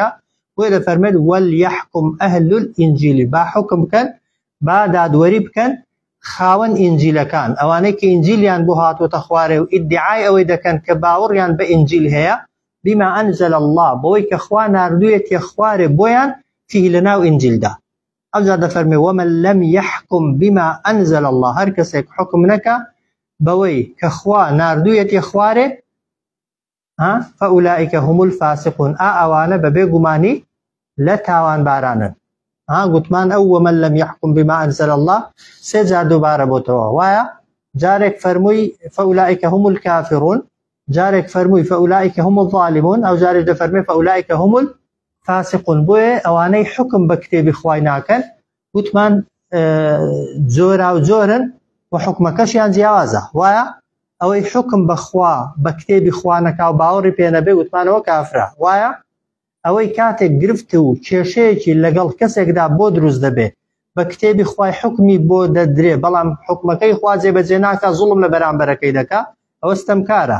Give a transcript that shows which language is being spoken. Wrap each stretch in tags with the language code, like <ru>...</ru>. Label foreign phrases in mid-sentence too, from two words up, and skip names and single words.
<ckb>بۆیە دەفەرمێت وەلیەحکم ئەهل الئینجیل با حکم بکەن با دادوەری بکەن خاوەن ئینجیلەکان ئەوانەی کە ئینجیلیان بۆ هاتوۆتە خوارێ و ئیدعای ئەوەی دەکەن کە باوەڕیان بە ئینجیل هەیە</ckb> <ar>بما ئەنزل الله</ar> <ckb>بۆی کە خوا ناردوویەتیە خوارێ بۆیان فيه لەناو ئینجیلدا. ئەوجا دەفەرمێ</ckb> <ar>ومن لم يحكم بما أنزل الله</ar> <ckb>هەر کەسێک حکم نەکە بەوەی کە خوا ناردوویەتیە خوارێ</ckb> <ar>فأولئك هم الفاسقون</ar> <ckb>ئەوانە بەبێ گومانی لە تاوان بارانن. گوتمان ئەو</ckb> <ar>ومن لم يحكم بما أنزل الله</ar> <ckb>سێ جار دووبارە بۆتەوە وایە جارێک فەرمووی</ckb> <ar>فأولئك هم الكافرون،</ar> <ckb>جارێک فەرمووی</ckb> <ar>فأولئك هم الظالمون،</ar> <ckb>ئەو جارێک دەفەرمێ</ckb> <ar>فأولئك هم الفاسقون.</ar> <ckb>بۆیە ئەوانەی حکم بە کتێبی خوای ناکەن گوتمان جۆرا و جۆرن و حکمەکەشیان جیاوازە. وایە ئەوەی حکم بەخوا بە کتێبی خوانەکە و باوەڕی پێنەبێ گوتمانەوە کافرە. وایە ئەوەی کاتێک گرفت و کێشەیەکی لەگەڵ کەسێکدا بۆ دروست دەبێ بە کتێبی خوای حکمی بۆ دەدرێ بەڵام حکمەکەی خوا جێبەجێ ناکە زوڵم لە بەرامبەرەکەی دەکا ئەوە ستەمکارە.</ckb>